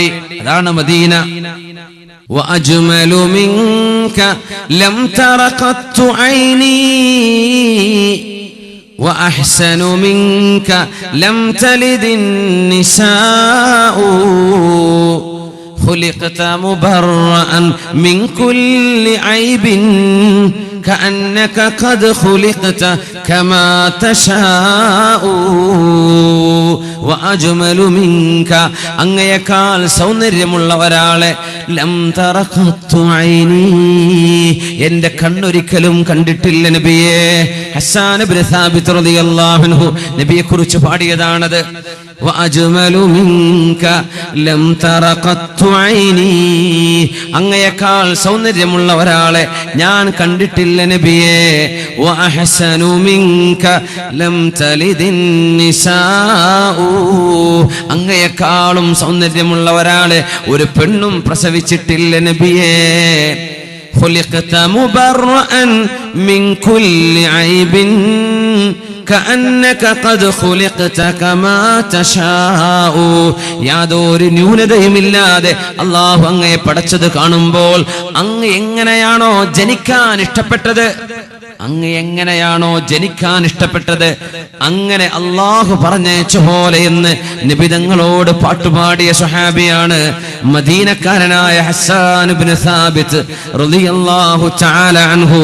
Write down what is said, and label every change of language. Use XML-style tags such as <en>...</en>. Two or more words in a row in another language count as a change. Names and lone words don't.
<ml>അതാണ് മദീന.</ml> <ar>وأجمل منك لم تر قط عيني وأحسن منك لم تلد النساء خلقت مبرأ من كل عيب كأنك قد خلقت كما تشاء وأجمل منك</ar> <ml>അങ്ങയേക്കാൾ സൗന്ദര്യമുള്ള ഒരാളെ</ml> <ar>لم تر قط عيني,</ar> <ml>എന്റെ കണ്ണൊരിക്കലും കണ്ടിട്ടില്ല നബിയെ. ഹസ്സാൻ ഇബ്നു സാബിത്ത്</ml> <ar>رضي الله عنه</ar> <ml>നബിയെ കുറിച്ച് പാടിയതാണത്.</ml> <ar>وأجمل منك لم تر قط عيني,</ar> <ml>അങ്ങയേക്കാൾ സൗന്ദര്യമുള്ള ഒരാളെ ഞാൻ കണ്ടിട്ടില്ല നബിയെ.</ml> <ar>وأحسن منك لم تلد النساء,</ar> <ml>അങ്ങയേക്കാളും സൗന്ദര്യമുള്ള ഒരാളെ ഒരു പെണ്ണും പ്രസവിച്ചിട്ടില്ല നബിയെ.</ml> <ar>خلقت مبرأ من كل عيب كأنك قد خلقت كما تشاء.</ar> <ml>യാതൊരു ന്യൂനതയുമില്ലാതെ അള്ളാഹു അങ്ങയെ പടച്ചത് കാണുമ്പോൾ അങ്ങ് എങ്ങനെയാണോ ജനിക്കാൻ ഇഷ്ടപ്പെട്ടത്, അങ്ങ് എങ്ങനെയാണോ ജനിക്കാൻ ഇഷ്ടപ്പെട്ടത് അങ്ങനെ അള്ളാഹു പറഞ്ഞയച്ച പോലെ എന്ന് നിബിതങ്ങളോട് പാട്ടുപാടിയ സ്വഹാബിയാണ് മദീനക്കാരനായ ഹസ്സാൻ ഇബ്നു സാബിത്ത്</ml> <ar>رضي الله تعالى عنه.</ar>